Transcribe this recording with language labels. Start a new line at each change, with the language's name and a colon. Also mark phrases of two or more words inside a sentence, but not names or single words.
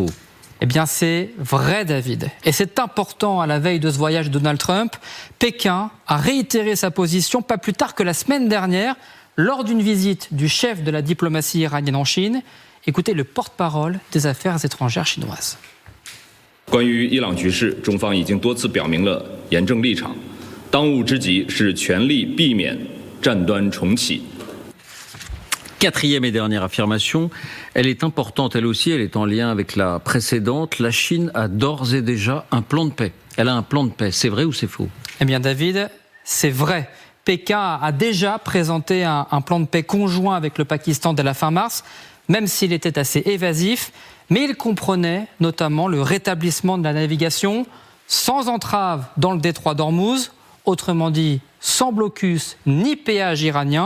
French: Eh bien, c'est vrai, David. Et c'est important à la veille de ce voyage de Donald Trump. Pékin a réitéré sa position pas plus tard que la semaine dernière, lors d'une visite du chef de la diplomatie iranienne en Chine. Écoutez le porte-parole des affaires étrangères chinoises.
Chinese: 关于伊朗局势，中方已经多次表明了严正立场。当务之急是全力避免战端重启。
French: Quatrième et dernière affirmation, elle est importante elle aussi, elle est en lien avec la précédente. La Chine a d'ores et déjà un plan de paix. Elle a un plan de paix, c'est vrai ou c'est faux ? Eh bien David, c'est vrai. Pékin a déjà présenté un plan de paix conjoint avec le Pakistan dès la fin mars, même s'il était assez évasif, mais il comprenait notamment le rétablissement de la navigation sans entrave dans le détroit d'Ormuz, autrement dit sans blocus ni péage iranien.